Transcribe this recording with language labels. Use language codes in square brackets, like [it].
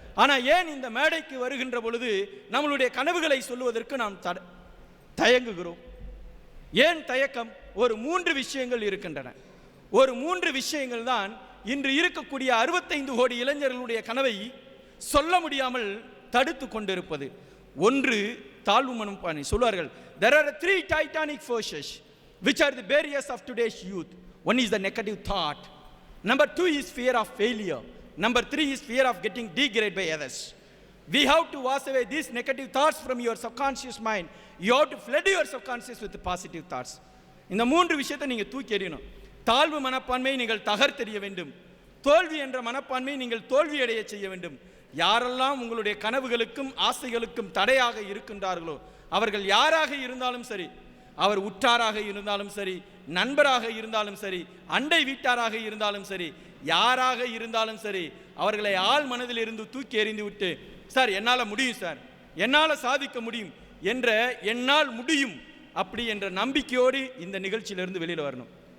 [ta] ஆனால் ஏன் இந்த மேடைக்கு வருகின்ற பொழுது நம்மளுடைய கனவுகளை சொல்லுவதற்கு நாம் தயங்குகிறோம்? ஏன் தயக்கம்? ஒரு 3 விஷயங்கள் இருக்கின்றன. ஒரு 3 விஷயங்கள் தான் இன்று இருக்கக்கூடிய 65 கோடி இளைஞர்களுடைய கனவை சொல்ல முடியாமல் தடுத்து கொண்டிருப்பது. ஒன்று, தாழ்வு மனப்பான்மை. சொல்வார்கள், [en] there are 3 titanic forces which are the barriers of today's youth. One is the negative thought. Number 2 is fear of failure. Number 3 is fear of getting degraded by others. We have to wash away these negative thoughts from your subconscious mind. You have to flood your subconscious with positive thoughts. [ta] இந்த 3 விஷயத்தை நீங்கள் தூக்கி எறியணும். தாழ்வு மனப்பான்மையை நீங்கள் தகர்த்தெறிய வேண்டும். தோல்வி என்ற மனப்பான்மையை நீங்கள் தோல்வியடைய செய்ய வேண்டும். யாரெல்லாம் உங்களுடைய கனவுகளுக்கும் ஆசைகளுக்கும் தடையாக இருக்கின்றார்களோ அவர்கள் யாராக இருந்தாலும் சரி, அவர் உற்றாராக இருந்தாலும் சரி, நண்பராக இருந்தாலும் சரி, அண்டை வீட்டாராக இருந்தாலும் சரி, யாராக இருந்தாலும் சரி, அவர்களை ஆள் மனதில் இருந்து தூக்கி எறிந்து விட்டு, சார் என்னால் முடியும், சார் என்னால் சாதிக்க முடியும் என்ற என்னால் முடியும் அப்படி என்ற நம்பிக்கையோடு இந்த நிகழ்ச்சியிலிருந்து வெளியில் வரணும்.